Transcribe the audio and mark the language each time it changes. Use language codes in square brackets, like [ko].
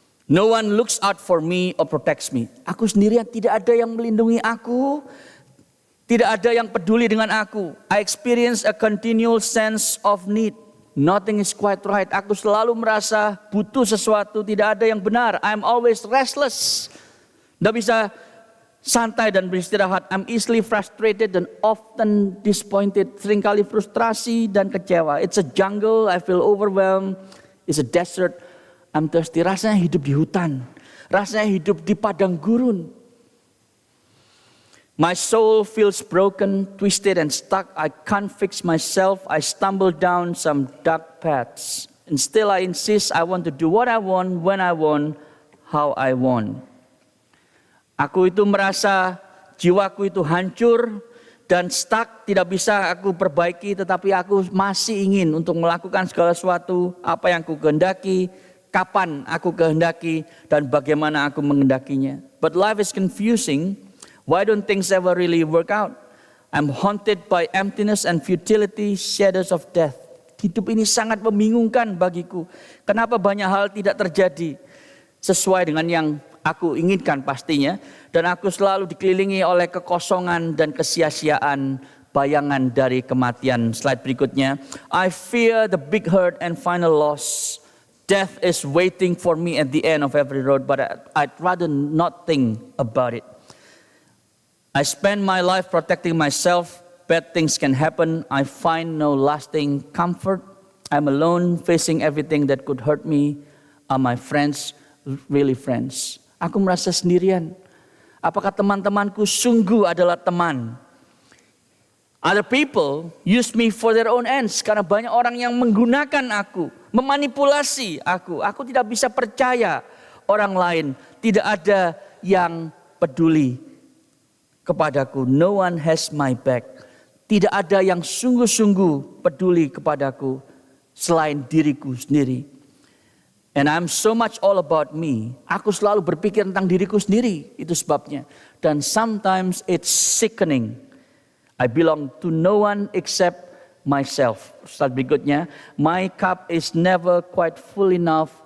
[en] No one looks out for me or protects me. [id] Aku sendirian, tidak ada yang melindungi aku. Tidak ada yang peduli dengan aku. [en] I experience a continual sense of need. Nothing is quite right. [id] Aku selalu merasa butuh sesuatu, tidak ada yang benar. [en] I'm always restless. [id] Tidak bisa santai dan beristirahat. [en] I'm easily frustrated and often disappointed. [id] Seringkali frustrasi dan kecewa. [en] It's a jungle, I feel overwhelmed. It's a desert, I'm thirsty. [id] Rasanya hidup di hutan. Rasanya hidup di padang gurun. [en] My soul feels broken, twisted and stuck. I can't fix myself. I stumble down some dark paths. And still I insist I want to do what I want, when I want, how I want. [id] Aku itu merasa jiwaku itu hancur dan stuck, tidak bisa aku perbaiki, tetapi aku masih ingin untuk melakukan segala sesuatu apa yang aku kehendaki kapan aku kehendaki dan bagaimana aku mengendakinya. [en] But life is confusing. Why don't things ever really work out? I'm haunted by emptiness and futility, shadows of death. [id] Hidup ini sangat membingungkan bagiku. Kenapa banyak hal tidak terjadi sesuai dengan yang aku inginkan pastinya. Dan aku selalu dikelilingi oleh kekosongan dan kesia-siaan, bayangan dari kematian. Slide berikutnya. [en] I fear the big hurt and final loss. Death is waiting for me at the end of every road, but I'd rather not think about it. I spend my life protecting myself. Bad things can happen. I find no lasting comfort. I'm alone facing everything that could hurt me. Are my friends really friends? [id] Aku merasa sendirian. Apakah teman-temanku sungguh adalah teman? [en] Other people use me for their own ends. [id] Karena banyak orang yang menggunakan aku, memanipulasi aku. Aku tidak bisa percaya orang lain. Tidak ada yang peduli kepadaku. [en] No one has my back. [id] Tidak ada yang sungguh-sungguh peduli kepadaku selain diriku sendiri. [en] And I'm so much all about me. [id] Aku selalu berpikir tentang diriku sendiri. Itu sebabnya. [en] Dan sometimes it's sickening. I belong to no one except myself. [id] Slide berikutnya. [en] My cup is never quite full enough.